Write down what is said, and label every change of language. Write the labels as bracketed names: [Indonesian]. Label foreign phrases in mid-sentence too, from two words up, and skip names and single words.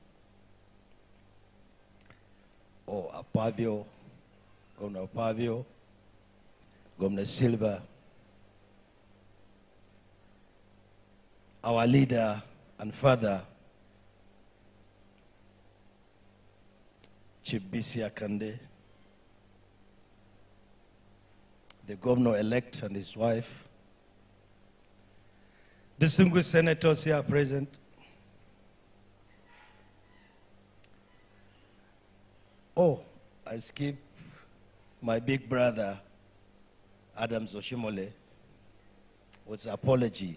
[English] or Apavio, Governor Apavio, Governor Silva, our leader and father, Chief Bisi Akande, the governor-elect and his wife, distinguished senators here present, Oh, I skipped my big brother, Adams Oshimole, with apology.